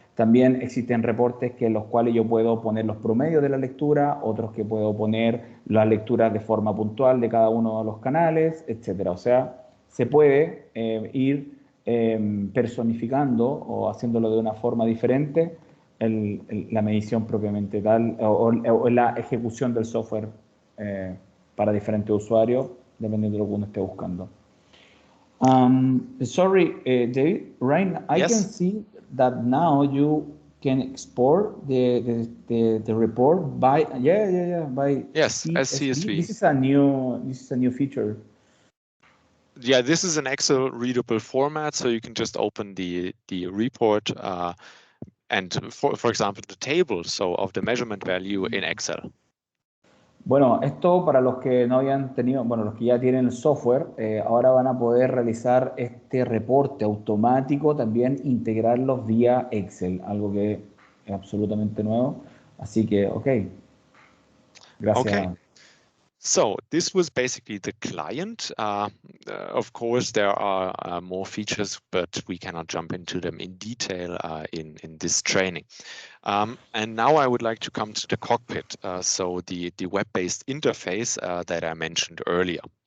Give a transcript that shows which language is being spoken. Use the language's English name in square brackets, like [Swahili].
[Spanish] También existen reportes en los cuales yo puedo poner los promedios de la lectura, otros que puedo poner las lecturas de forma puntual de cada uno de los canales, etc. O sea, se puede ir personificando o haciéndolo de una forma diferente la medición propiamente tal o la ejecución del software para diferentes usuarios, dependiendo de lo que uno esté buscando. [English] Sorry, David, right? I Yes. can see that now you can export the report by by yes, as CSV. This is a new feature. Yeah, this is an Excel readable format, so you can just open the report and for example the table of the measurement value in Excel. [Spanish] Bueno, esto para los que no habían tenido, bueno, los que ya tienen el software, ahora van a poder realizar este reporte automático, también integrarlos vía Excel, algo que es absolutamente nuevo. Así que, ok. Gracias. [English] Okay. So this was basically the client. Of course, there are more features, but we cannot jump into them in detail in this training. And now I would like to come to the cockpit, so the web-based interface that I mentioned earlier.